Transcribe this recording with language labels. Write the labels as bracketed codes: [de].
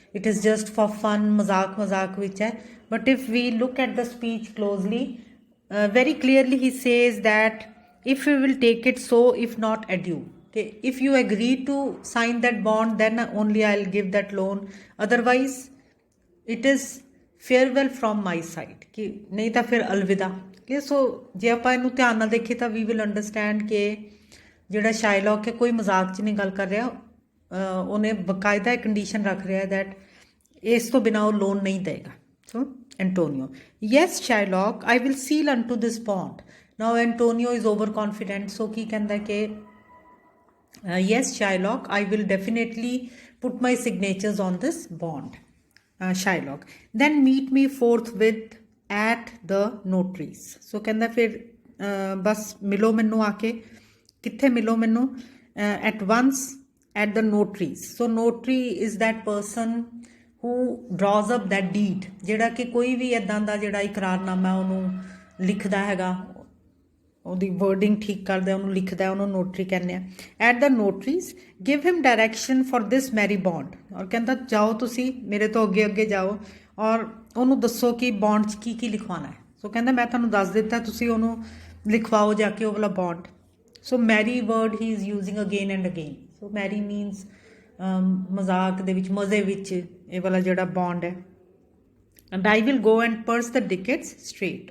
[en] It is just for fun, [pa] मजाक विच है. [en] But if we look at the speech closely, very clearly he says that if you will take it so, if not adieu. Okay, if you agree to sign that bond, then only I'll give that loan. Otherwise, it is farewell from my side. [hi] कि नहीं तो फिर अलविदा. [pa] ਇਹ ਸੋ ਜੇ ਆਪਾਂ ਇਹਨੂੰ ਧਿਆਨ ਨਾਲ ਦੇਖੀਏ ਤਾਂ [en] we will understand [pa] ਕਿ ਜਿਹੜਾ ਸ਼ਾਇਲੌਕ ਹੈ ਕੋਈ ਮਜ਼ਾਕ 'ਚ ਨਹੀਂ ਗੱਲ ਕਰ ਰਿਹਾ, ਉਹਨੇ ਬਕਾਇਦਾ ਕੰਡੀਸ਼ਨ ਰੱਖ ਰਿਹਾ ਦੈਟ ਇਸ ਤੋਂ ਬਿਨਾਂ ਉਹ ਲੋਨ ਨਹੀਂ ਦੇਗਾ। [en] So Antonio, yes Shylock I will seal unto this bond. Now Antonio is over confident, [pa] ਸੋ ਕੀ ਕਹਿੰਦਾ ਕਿ [en] yes Shylock, I will definitely put my signatures on this bond. Shylock, then meet me forthwith at the notaries. [pa] So ਕਹਿੰਦਾ ਫਿਰ ਬਸ ਮਿਲੋ ਮੈਨੂੰ ਆ ਕੇ, ਕਿੱਥੇ ਮਿਲੋ ਮੈਨੂੰ? [en] At once at the notaries. So notary is that person who draws up that deed, [pa] ਜਿਹੜਾ ਕਿ ਕੋਈ ਵੀ ਇੱਦਾਂ ਦਾ ਜਿਹੜਾ ਇਕਰਾਰਨਾਮਾ ਉਹਨੂੰ ਲਿਖਦਾ ਹੈਗਾ, ਉਹਦੀ ਵਰਡਿੰਗ ਠੀਕ ਕਰਦਾ, ਉਹਨੂੰ ਲਿਖਦਾ, ਉਹਨੂੰ ਨੋਟਰੀ ਕਹਿੰਦੇ ਆ। [en] At the notary's give him direction for this merry bond. [pa] ਔਰ ਕਹਿੰਦਾ ਜਾਓ ਤੁਸੀਂ ਮੇਰੇ ਤੋਂ ਅੱਗੇ ਅੱਗੇ ਜਾਓ ਔਰ ਉਹਨੂੰ ਦੱਸੋ ਕਿ ਬੌਂਡ 'ਚ ਕੀ ਕੀ ਲਿਖਵਾਉਣਾ ਹੈ। ਸੋ ਕਹਿੰਦਾ ਮੈਂ ਤੁਹਾਨੂੰ ਦੱਸ ਦਿੱਤਾ, ਤੁਸੀਂ ਉਹਨੂੰ ਲਿਖਵਾਓ ਜਾ ਕੇ ਉਹ ਵਾਲਾ bond. [en] So merry word he is using again and again. [pa] So Mary means ਮਜ਼ਾਕ ਦੇ ਵਿੱਚ, ਮਜ਼ੇ ਵਿੱਚ ਇਹ ਵਾਲਾ ਜਿਹੜਾ ਬੌਂਡ ਹੈ। [en] and I will go and purse the tickets straight।